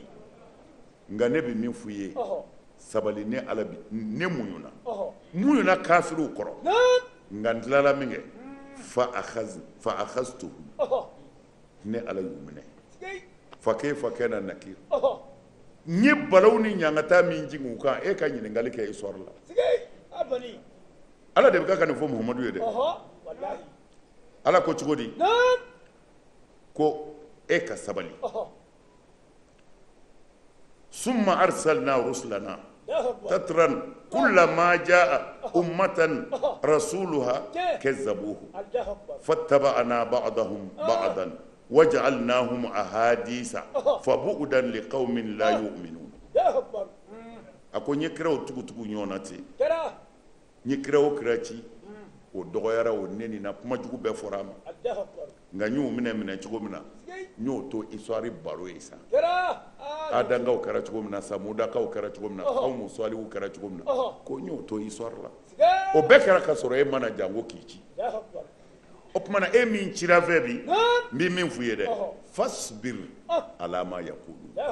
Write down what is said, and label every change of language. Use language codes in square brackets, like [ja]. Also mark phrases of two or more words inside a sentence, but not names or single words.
[bm] nka ne bɛ min f'u ye sabali ne Ala bi ne muɲuna kafiriw kɔrɔ nka n tilala min kɛ [ar] فأخذتهم [bm] ne Ala y'u minɛ [ar] فكيف كان نكير [bm] n ye balaw ni ɲangata min jigin u kan e ka ɲininkali kɛ histoire la Ala de bɛ ka nin fɔ Muhamadu ye dɛ Ala ko cogo di ko e ka sabali [ar] ثم أرسلنا رسلنا تترا كلما جاء أمة رسولها كذبوه فأتبعنا بعضهم بعضا وجعلناهم أحاديث فبعدا لقوم لا يؤمنون [bm] ako nye kiraw tugutugu ɲɔgɔnna ten nye kiraw kira ci o dɔgɔyara o neni na kuma jugu bɛɛ fɔra a ma nka n y'o minɛ cogo min na n y'o to histoire baro ye sa Adankaw kɛra cogo min na Samudakaw kɛra cogo min na Qawmu Salihu kɛra cogo min na ko n y'o to histoire la o bɛɛ kɛra ka sɔrɔ e mana jango k'i ci o tuma na e min cira fɛ bi n bɛ min f'u ye dɛ [ar] فاصبر على ما يقولون